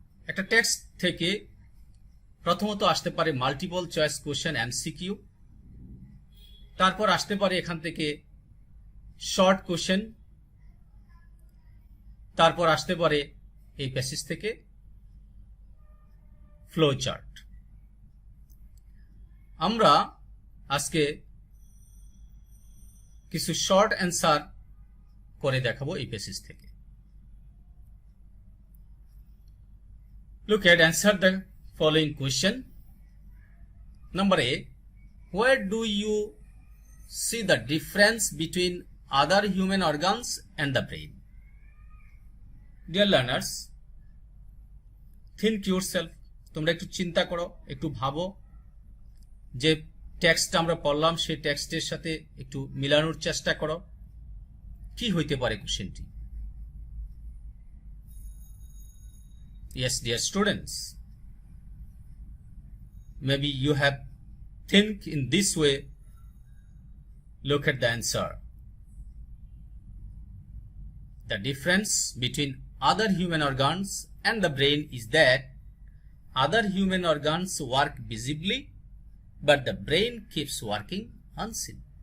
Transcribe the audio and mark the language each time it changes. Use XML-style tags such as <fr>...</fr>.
<bn>একটা টেক্সট থেকে প্রথমত আসতে পারে মাল্টিপল চয়েস কোশ্চেন এমসিকিউ, তারপর আসতে পারে এখান থেকে শর্ট কোশ্চেন, তারপর আসতে পারে এই প্যাসেজ থেকে ফ্লো চার্ট। আমরা আজকে কিছু শর্ট অ্যান্সার করে দেখাবো এই প্যাসেজ থেকে।</bn> <en>Look at answer the following question. Number A, where do you see the difference between other human organs and the brain? Dear learners, think yourself.</en> <bn>তোমরা একটু চিন্তা করো, একটু ভাবো, যে টেক্সট আমরা পড়লাম সেই টেক্সটের সাথে একটু মিলানোর চেষ্টা করো, কি হইতে পারে কোশ্চেনটি।</bn> <en>Yes, dear students, maybe you have think in this way. Look at the answer. The difference between other human organs and the brain is that other human organs work visibly, but the brain keeps working unseen.</en>